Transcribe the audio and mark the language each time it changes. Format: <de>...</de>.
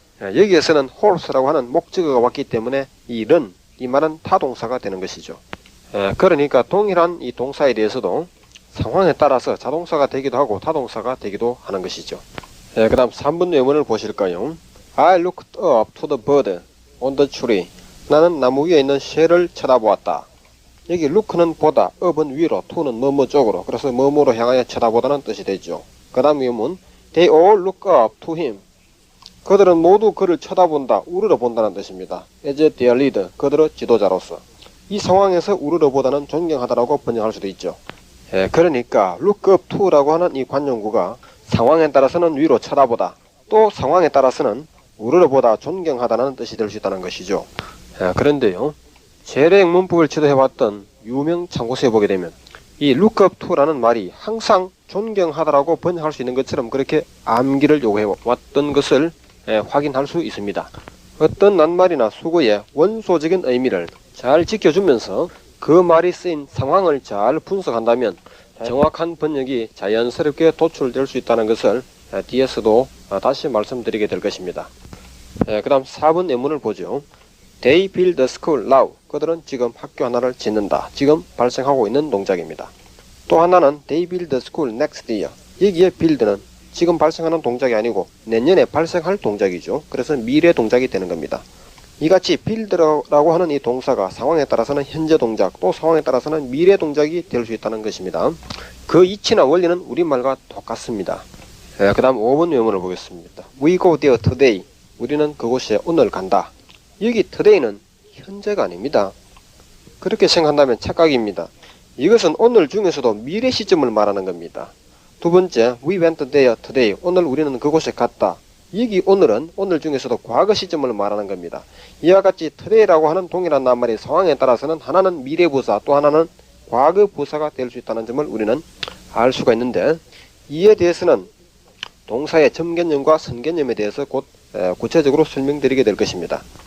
<ko>여기에서는 horse라고 하는 목적어가 왔기 때문에 이 run, 이 말은 타동사가 되는 것이죠. 그러니까 동일한 이 동사에 대해서도 상황에 따라서 자동사가 되기도 하고 타동사가 되기도 하는 것이죠. 그 다음 3번 예문을 보실까요?</ko> <en>I looked up to the bird on the tree.</en> <ko>나는 나무 위에 있는 새를 쳐다보았다. 여기 look는 보다, up은 위로, to는 뭐뭐 쪽으로, 그래서 뭐뭐로 향하여 쳐다보다는 뜻이 되죠. 그 다음 예문</ko> <en>They all look up to him.</en> <ko>그들은 모두 그를 쳐다본다, 우러러본다는 뜻입니다.</ko> <en>As their leader,</en> <ko>그들의 지도자로서. 이 상황에서 우러러보다는 존경하다라고 번역할 수도 있죠. 그러니까 look up to라고 하는 이 관용구가 상황에 따라서는 위로 쳐다보다, 또 상황에 따라서는 우러러보다 존경하다는 뜻이 될 수 있다는 것이죠. 그런데요, 재래 영문법을 지도해왔던 유명 참고서에 보게 되면 이 look up to라는 말이 항상 존경하다라고 번역할 수 있는 것처럼 그렇게 암기를 요구해 왔던 것을 확인할 수 있습니다. 어떤 낱말이나 수거의 원소적인 의미를 잘 지켜주면서 그 말이 쓰인 상황을 잘 분석한다면 정확한 번역이 자연스럽게 도출될 수 있다는 것을 뒤에서도 다시 말씀드리게 될 것입니다. 그 다음 4번 예문을 보죠.</ko> <en>They build a school now.</en> <ko>그들은 지금 학교 하나를 짓는다. 지금 발생하고 있는 동작입니다. 또 하나는</ko> <en>They build a school next year.</en> <ko>여기에 build는 지금 발생하는 동작이 아니고 내년에 발생할 동작이죠. 그래서 미래 동작이 되는 겁니다. 이같이 build라고 하는 이 동사가 상황에 따라서는 현재 동작, 또 상황에 따라서는 미래 동작이 될 수 있다는 것입니다. 그 이치나 원리는 우리말과 똑같습니다. 그 다음 5번 예문을 보겠습니다.</ko> <en>We go there today.</en> <ko>우리는 그곳에 오늘 간다. 여기 today는 현재가 아닙니다. 그렇게 생각한다면 착각입니다. 이것은 오늘 중에서도 미래 시점을 말하는 겁니다. 두 번째,</ko> <en>we went there today.</en> <ko>오늘 우리는 그곳에 갔다. 여기 오늘은 오늘 중에서도 과거 시점을 말하는 겁니다. 이와 같이 today라고 하는 동일한 낱말이 상황에 따라서는 하나는 미래 부사, 또 하나는 과거 부사가 될 수 있다는 점을 우리는 알 수가 있는데, 이에 대해서는 동사의 점개념과 선개념에 대해서 곧 구체적으로 설명드리게 될 것입니다.</ko>